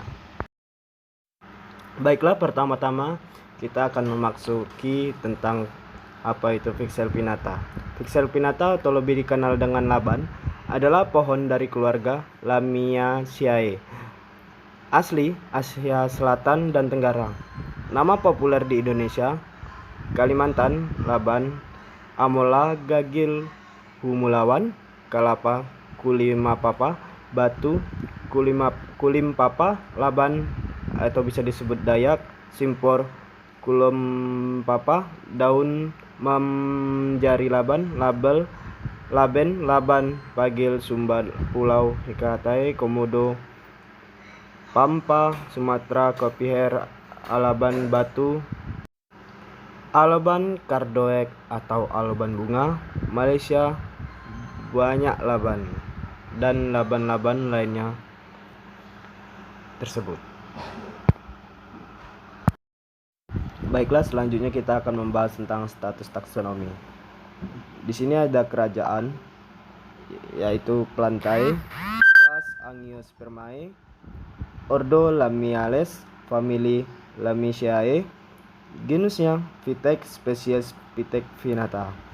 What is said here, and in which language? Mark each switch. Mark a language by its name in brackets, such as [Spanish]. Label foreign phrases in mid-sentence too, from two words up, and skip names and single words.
[Indonesian] Baiklah, pertama-tama kita akan memasuki tentang apa itu Vixel pinnata. Vixel pinnata atau lebih dikenal dengan laban adalah pohon dari keluarga Lamiaceae, asli Asia Selatan dan Tenggara. Nama populer di Indonesia: Kalimantan, laban, Amolla gagil humulawan, Kalapa kulimapapa, Batu kulimpapa, laban atau bisa disebut Dayak, Simpor kulimpapa, daun Mamjari laban, laben, laban, pagil, Sumba, Pulau Hikatai, Komodo, Pampa, Sumatera, Kopiher, alaban batu, alaban kardoek atau alaban bunga, Malaysia, banyak laban dan laban-laban lainnya tersebut. Baiklah, selanjutnya kita akan membahas tentang status taksonomi. Di sini ada kerajaan, yaitu Plantae, kelas Angiospermae, ordo Lamiales, famili Lamiaceae, genusnya Vitex, spesies Vitex pinnata.